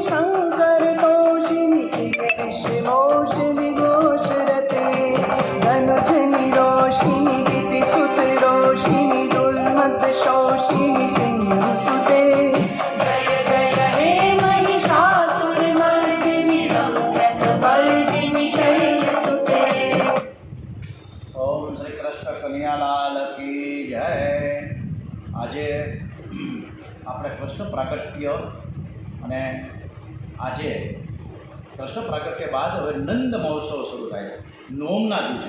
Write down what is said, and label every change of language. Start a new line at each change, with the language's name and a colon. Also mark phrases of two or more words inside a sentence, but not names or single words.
Sanskrit: शङ्करतोषिणि विषमोषिणि घोषरते धनुजनि रोषिणि दितिसुतरोषिणि दुर्मदशोषिणि सिंहसुते जय जय हे महिषासुरमर्दिनि रम्यक वर्धिनि शैलसुते
Gujarati: ઓમ શ્રી કૃષ્ણ કનૈયાલાલ કી જય. આજે આપણે કૃષ્ણ પ્રાગટ્ય અને આજે કૃષ્ણ પ્રાગટ્ય બાદ હવે નંદ મહોત્સવ શરૂ થાય છે નોમના દિવસે.